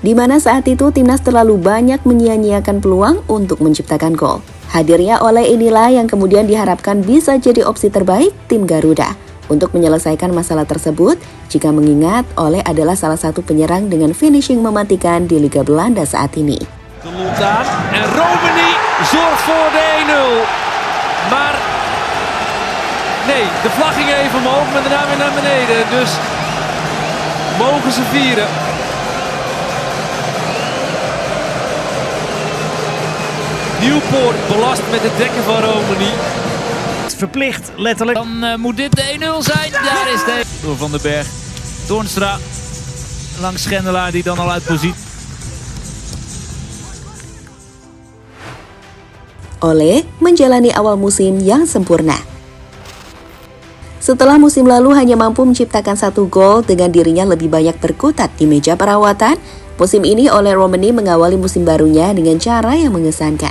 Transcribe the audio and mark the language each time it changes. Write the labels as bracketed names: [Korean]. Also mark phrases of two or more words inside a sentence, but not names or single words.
[Indonesian] di mana saat itu timnas terlalu banyak menyia-nyiakan peluang untuk menciptakan gol. Hadirnya Ole inilah yang kemudian diharapkan bisa jadi opsi terbaik tim Garuda untuk menyelesaikan masalah tersebut, jika mengingat Ole adalah salah satu penyerang dengan finishing mematikan di Liga Belanda saat ini. [Dutch] En Romani zorgt voor de 1-0. Maar nee, de vlag ging even omhoog, maar daarna weer naar beneden. Dus mogen ze vieren. Nieuwpoort belast met het dekken van Romani. Verplicht, letterlijk. Dan moet dit de 1-0 zijn. Daar is de. Door Van den Berg. Toornstra. Langs Schendelaar die dan al uit positie. [Indonesian] Ole menjalani awal musim yang sempurna. Setelah musim lalu hanya mampu menciptakan 1 gol dengan dirinya lebih banyak berkutat di meja perawatan, musim ini Ole Romani mengawali musim barunya dengan cara yang mengesankan.